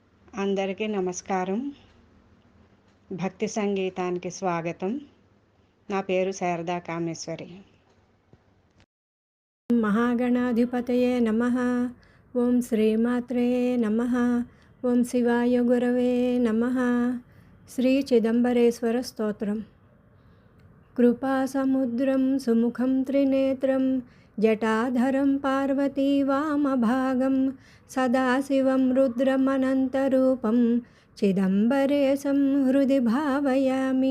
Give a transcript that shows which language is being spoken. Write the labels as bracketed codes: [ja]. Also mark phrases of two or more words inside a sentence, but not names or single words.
[te] అందరికీ నమస్కారం. భక్తి సంగీతానికి స్వాగతం. నా పేరు శారదా కామేశ్వరి. [sa] महागणाधिपतये नमः। ओं श्रीमात्रे नमः। ओं शिवाय गुरवे नमः। श्री चिदंबरेश्वर स्तोत्रम। कृपासमुद्रं सुमुखं त्रिनेत्रं जटाधरं पार्वती वामभागं सदाशिवं रुद्रमनन्तरूपं चिदंबरेशं हृदि भावयामि।